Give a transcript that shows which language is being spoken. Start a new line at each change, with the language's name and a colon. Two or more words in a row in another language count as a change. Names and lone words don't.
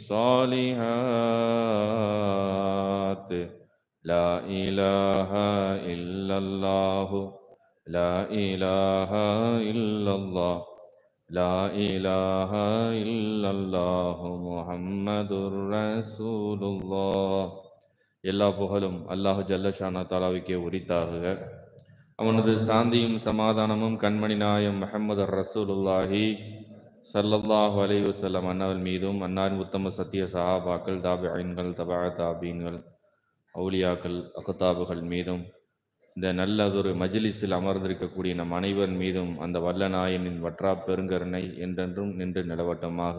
Arabic: الصالحات لا إله إلا الله لا إله إلا الله لا إله إلا الله محمد رسول الله.
Tamil: எல்லா புகழும் அல்லாஹ் ஜல்லஷானா தாலாவுக்கே உரித்தாக. அவனது சாந்தியும் சமாதானமும் கண்மணி நாயம் முஹம்மது
Arabic: رسول الله صلى الله عليه وسلم
Tamil: அன்னவர் மீதும் அன்னாரின் உத்தம சத்திய சஹாபாக்கள் தாபிஈன்கள் தபா தாபீன்கள் அவுலியாக்கள் அக்தாபுகள் மீதும் இந்த நல்லதொரு மஜ்லிஸில் அமர்ந்திருக்கக்கூடிய நம் அனைவர் மீதும் அந்த வல்ல நாயனின் வற்றா பெருங்கருணை என்றென்றும் நின்று நிலவட்டமாக.